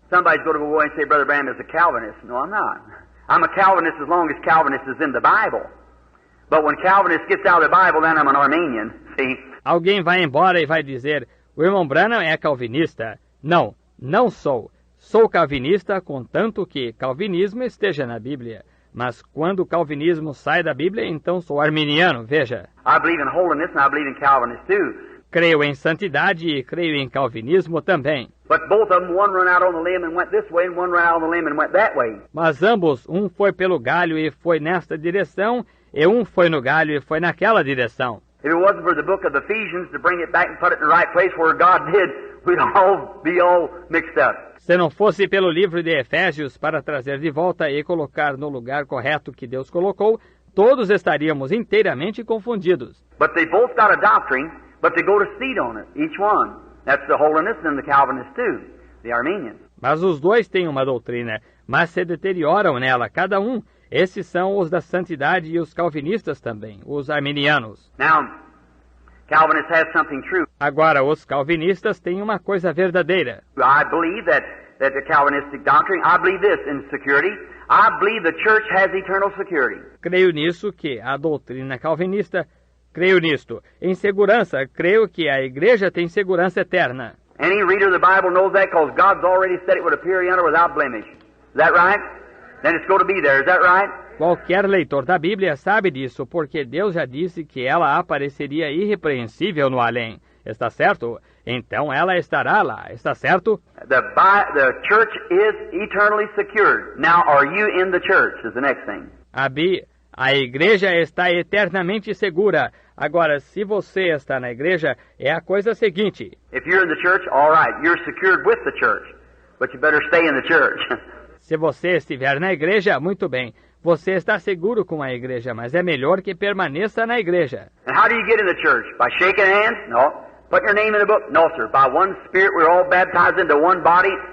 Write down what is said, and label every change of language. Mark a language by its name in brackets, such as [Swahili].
[English] Somebody's going to go away and say, Brother Branham is a Calvinist. No, I'm not. I'm a Calvinist as long as Calvinist is in the Bible. But when Calvinist gets out of the Bible, then I'm an Arminian. See? [Portuguese] Alguém vai embora e vai dizer, o irmão Branham é calvinista. Não, não sou. Sou calvinista, contanto que calvinismo esteja na Bíblia. Mas quando o calvinismo sai da Bíblia, então sou arminiano, veja. [English] I believe in holiness and I believe in Calvinist too. [Portuguese] Creio em santidade e creio em calvinismo também. [English] But both of them, one run out on the limb and went this way, and one ran out on the limb and went that way. [Portuguese] Mas ambos, um foi pelo galho e foi nesta direção, e um foi no galho e foi naquela direção. [English] If it wasn't for the book of Ephesians to bring it back and put it in the right place where God did, we'd all be all mixed up. [Portuguese] Se não fosse pelo livro de Efésios para trazer de volta e colocar no lugar correto que Deus colocou, todos estaríamos inteiramente confundidos. [English] But they both got a doctrine, but they go to seed on it, each one. That's the holiness and the Calvinist too, the Arminians. [Portuguese] Mas os dois têm uma doutrina, mas se deterioram nela, cada um. Esses são os da santidade e os calvinistas também, os arminianos. [English] Now, Calvinists have something true. [Portuguese] Agora, os calvinistas têm uma coisa verdadeira. [English] I believe that the Calvinistic doctrine, I believe this in security. I believe the church has eternal security. [Portuguese] Creio nisso que a doutrina calvinista, Creio nisto. Em segurança, creio que a igreja tem segurança eterna. [English] Any reader of the Bible knows that because God's already said it would appear yonder without blemish. Is that right? Then it's going to be there. Is that right? [Portuguese] Qualquer leitor da Bíblia sabe disso, porque Deus já disse que ela apareceria irrepreensível no além. Está certo? Então ela estará lá. Está certo? [English] The church is eternally secured. Now, are you in the church? Is the next thing. [Portuguese] A igreja está eternamente segura. Agora, se você está na igreja, é a coisa seguinte. [English] If you're in the church, all right, you're secured with the church, but you better stay in the church. [Portuguese] Se você estiver na igreja, muito bem. Você está seguro com a igreja, mas é melhor que permaneça na igreja. [English] And how do you get in the church? By shaking hands? No. Putting your name in the book? No, sir. By one Spirit, we're all baptized into one body.